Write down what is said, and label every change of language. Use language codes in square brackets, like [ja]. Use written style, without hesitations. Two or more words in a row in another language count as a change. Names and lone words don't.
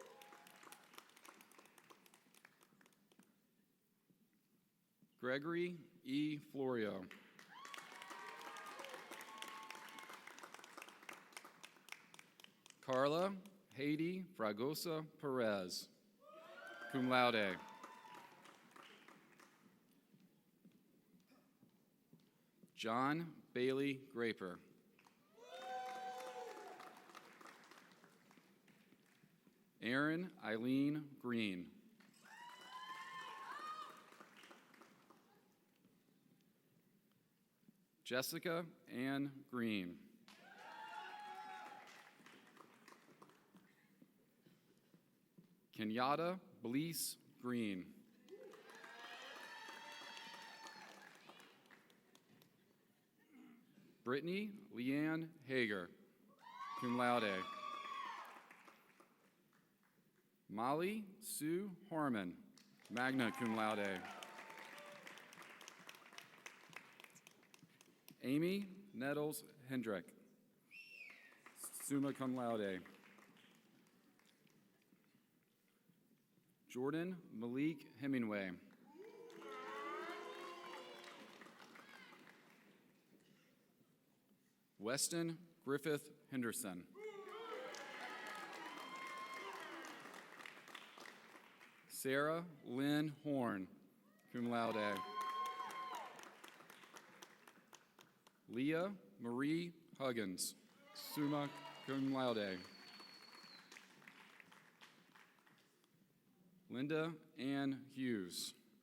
[en] Gregory E. Florio. Carla Haiti Fragosa Perez, [la] cum laude. [en] John Bailey Graper. Erin Eileen Green. Jessica Ann Green. Kenyatta Blease Green. Brittany Leanne Hager, [la] cum laude. [en] Molly Sue Harmon, [la] magna cum laude. [en] Amy Nettles Hendrick, [la] summa cum laude. [en] Jordan Malik Hemingway. Weston Griffith Henderson. Sarah Lynn Horn, [la] cum laude. [en] Leah Marie Huggins, [la] summa cum laude. [en] Linda Ann Hughes.